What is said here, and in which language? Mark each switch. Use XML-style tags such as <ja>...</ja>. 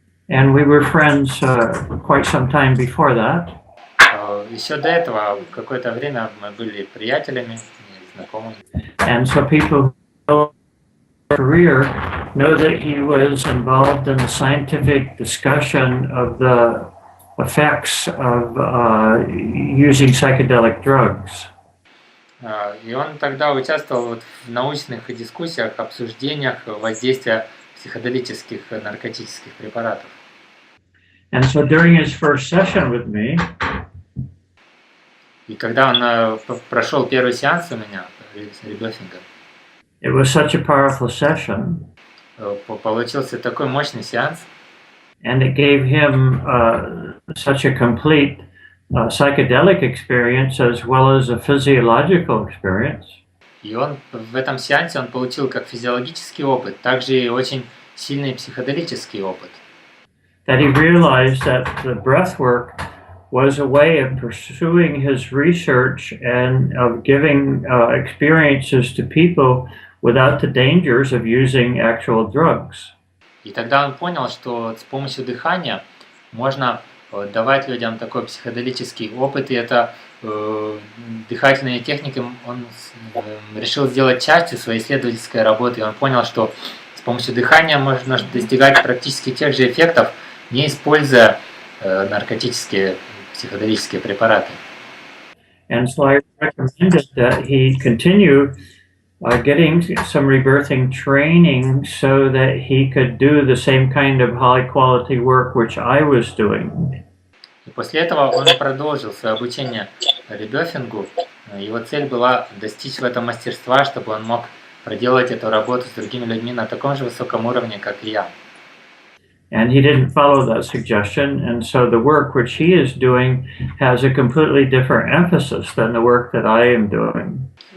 <en>And we were friends quite some time before that.</en> <ru>Еще до этого какое-то время мы были приятелями, знакомыми.</ru> <en>And so people who know his career know that he was involved in the scientific discussion of the effects of using psychedelic drugs.</en> <ru>И он тогда участвовал вот в научных дискуссиях, обсуждениях воздействия психоделических наркотических препаратов.</ru> <en>And so during his first session with me,</en> <ru>и когда он прошел первый сеанс у меня ребефинга,</ru> <en>It was such a powerful session.</en> <ru>Получился такой мощный сеанс,</ru> <en>And it gave him such a complete psychedelic experience as well as a physiological experience.</en> <ru>и он в этом сеансе он получил как физиологический опыт, также и очень сильный психоделический опыт.</ru> <en>That he realized that the breath work was a way of pursuing his research and of giving experiences to people without the dangers of using actual drugs.</en> <ru>И тогда он понял, что с помощью дыхания можно давать людям такой психоделический опыт, и это дыхательные техники он решил сделать частью своей исследовательской работы, и он понял, что с помощью дыхания можно достигать практически тех же эффектов, не используя наркотические психоделические препараты.</ru> <en>And so I recommended that he continue getting some rebirthing training so that he could do the same kind of high quality work which I was doing.</en> <ru>И после этого он продолжил свое обучение ребефингу. Его цель была достичь в этом мастерства, чтобы он мог проделать эту работу с другими людьми на таком же высоком уровне, как и я.</ru> <en>And he didn't follow that suggestion, and so the work which he is doing has a completely different emphasis than the work that I am doing.</en>